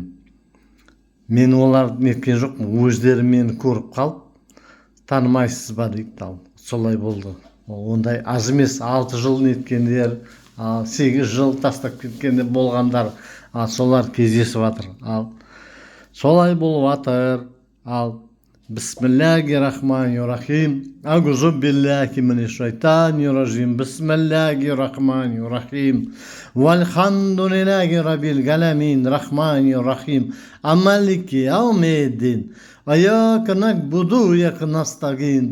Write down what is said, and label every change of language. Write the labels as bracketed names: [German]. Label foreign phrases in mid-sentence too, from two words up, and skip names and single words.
[Kazakh] Мен оларды неткен жоқпын, өздері мені көріп қалып, танымайсыз ба дейді. Солай болды. Ондай аз емес, 6 жыл неткендер, 8 жыл тастап кеткенде болғандар, солар кездесіп жатыр. Солай болып жатыр. [Arabic] بسم الله الرحمن الرحيم. أعوذ بالله من الشيطان الرجيم. بسم الله الرحمن الرحيم. والحمد لله رب العالمين. الرحمن الرحيم. مالك يوم الدين. إياك نعبد، إياك نستعين.